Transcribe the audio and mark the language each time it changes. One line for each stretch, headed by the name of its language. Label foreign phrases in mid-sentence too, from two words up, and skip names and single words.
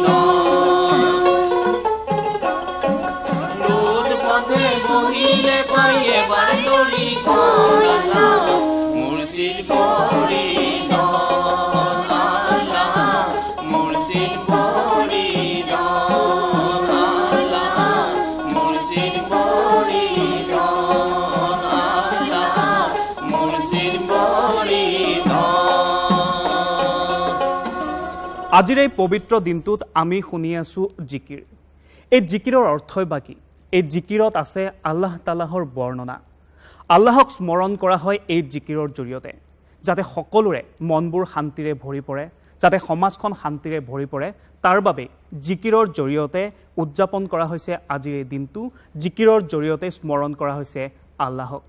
Assamese: বহিলে পাইয়ে বাড়ি করালা মুর্শিদ পড়ি আল্লাহ মুর্শিদ পড়ি আল্লাহ মুর্শিদ পড়ি আল্লাহ মুর্শিদ পড়ি আজিৰ এই পবিত্ৰ দিনটোত আমি শুনি আছো জিকিৰ এই জিকিৰৰ অৰ্থই বাকি এই জিকিৰত আছে আল্লাহ তাআলাহৰ বৰ্ণনা আল্লাহক স্মৰণ কৰা হয় এই জিকিৰৰ জৰিয়তে যাতে সকলোৰে মনবোৰ শান্তিৰে ভৰি পৰে যাতে সমাজখন শান্তিৰে ভৰি পৰে তাৰ বাবে জিকিৰৰ জৰিয়তে উদযাপন কৰা হৈছে আজিৰ এই দিনটো জিকিৰৰ জৰিয়তে স্মৰণ কৰা হৈছে আল্লাহক।